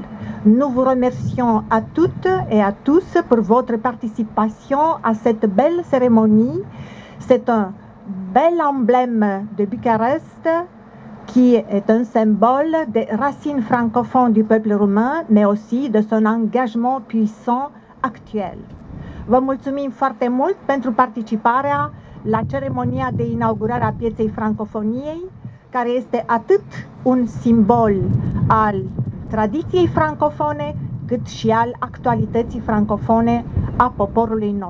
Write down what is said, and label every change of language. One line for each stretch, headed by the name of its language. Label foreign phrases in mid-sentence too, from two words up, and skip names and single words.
French: Nous vous remercions à toutes et à tous pour votre participation à cette belle cérémonie. C'est un bel emblème de Bucarest qui est un symbole des racines francophones du peuple roumain, mais aussi de son engagement puissant actuel.
Romanian: Vă mulțumim foarte mult pentru participarea la ceremonia de inaugurare a pieței francofoniei, care este atât un simbol al tradiției francofone, cât și al actualității francofone a poporului nostru.